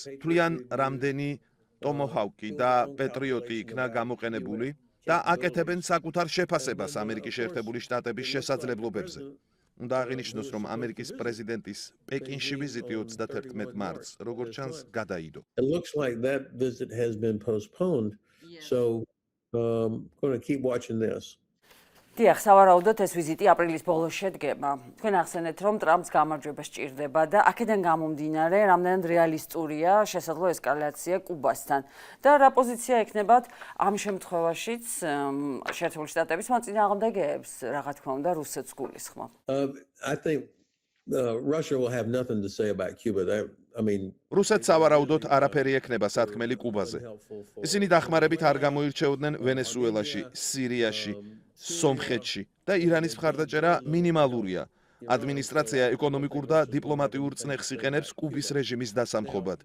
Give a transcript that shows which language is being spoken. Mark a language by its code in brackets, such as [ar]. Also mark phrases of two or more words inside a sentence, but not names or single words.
[ka] თვლიან, რამდენი ტომოჰავკი და პეტრიოტი იქნა გამოყენებული და აკეთებენ საკუთარ შეფასებას ამერიკის შეერთებული შტატების შესაძლებლობებზე. უნდა აღინიშნოს, რომ ამერიკის პრეზიდენტის პეკინში ვიზიტი 31 მარტს, როგორც ჩანს, გადაიდო. [en] it looks like that visit has been postponed. So going to keep watching this. [ka] დიახ, სავარაუდოდ ეს ვიზიტი აპრილის ბოლოს შედგება. თქვენ ახსენეთ, რომ ტრამპს გამარჯვება სჭირდება და აქედან გამომდინარე, რამდენად რეალისტურია შესაძლო ესკალაცია კუბასთან და რა პოზიცია ექნებათ ამ შემთხვევაშიც შეერთებული შტატების მოწინააღმდეგეებს, რა თქმა უნდა, რუსეთს გულისხმობ. [en] I think Russia will have nothing to say about Cuba. I mean, [ka] რუსეთს სავარაუდოდ არაფერი ექნება სათქმელი კუბაზე. ისინი დახმარებით არ გამოირჩეოდნენ ვენესუელაში, სირიაში, სომხეთში და ირანის მხარდაჭერა მინიმალურია. ადმინისტრაცია ეკონომიკურ და დიპლომატიურ წნეხს იყენებს კუბის რეჟიმის დასამხობად.